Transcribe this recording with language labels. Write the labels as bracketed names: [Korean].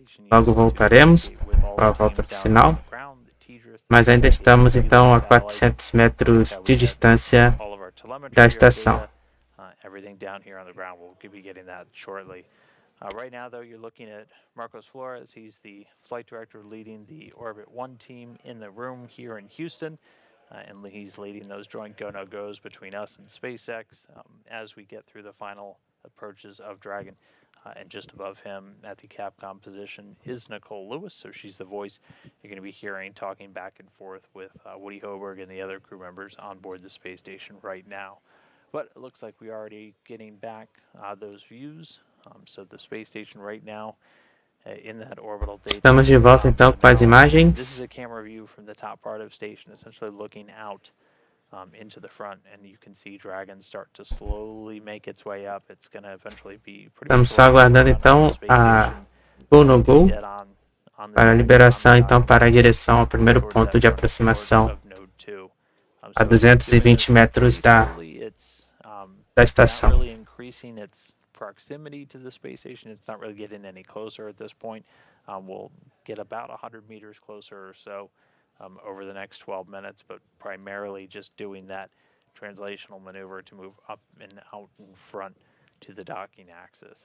[Portuguese] Logo voltaremos para a volta do sinal, mas ainda estamos então a 400 metros de distância da estação. [English] everything down here on the ground. We'll be getting that shortly. Right now, though, you're looking at Marcos Flores. He's the flight director leading the Orbit 1 team in the room here in Houston. And he's leading those joint go-no-goes between us and SpaceX as we get through the final approaches of Dragon. And just above him at the Capcom position is Nicole Lewis. So she's the voice you're going to be hearing talking back and forth with Woody Hoberg and the other crew members on board the space station right now. But it looks like we're already getting back those views. So the space station right now in that orbital date. [Portuguese] Estamos de volta então com as [English] This [Portuguese] imagens. [English] is a camera view from the top part of station, essentially looking out into the front, and you can see Dragon start to slowly make its way up. It's going to eventually be pretty [Portuguese] Estamos só aguardando então a go no go para a liberação então para a direção ao primeiro ponto de aproximação a 220 metros da estação. [English] Proximity to the space station. It's not really getting any closer at this point. We'll get about 100 meters closer or so over the next 12 minutes, but primarily just doing that translational maneuver to move up and out in front to the docking axis.